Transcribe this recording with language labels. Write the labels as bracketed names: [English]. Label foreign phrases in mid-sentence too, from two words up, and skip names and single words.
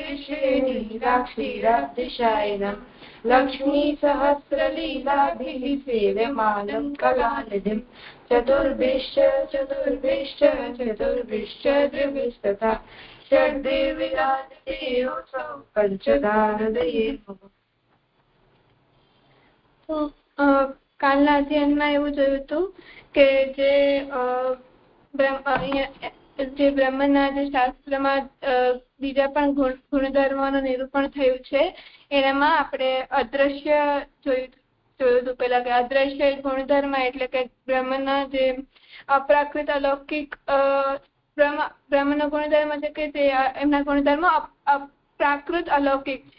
[Sanskrit] श्रीनीलाक्षीराब्धिशायिनं लक्ष्मीसहस्रलीलाभिः सेव्यमानं कलानिधिं चतुर्भिश्च त्रिभिस्तथा षड्देविराजतेऽसौ पंचदाहृदये नमः। [Gujarati] તો કાલના અધ્યયનમાં એવું જોયું હતું કે જે બ્રહ્મના જે શાસ્ત્રમાં બીજા પણ ગુણધર્મોનું નિરૂપણ થયું છે એનામાં આપણે અદ્રશ્ય જોયું હતું પેલા કે અદ્રશ્ય ગુણધર્મ એટલે કે બ્રહ્મના જે અપ્રાકૃત અલૌકિક બ્રહ્મનો ગુણધર્મ છે કે તે એમના ગુણધર્મ પ્રાકૃત અલૌકિક છે.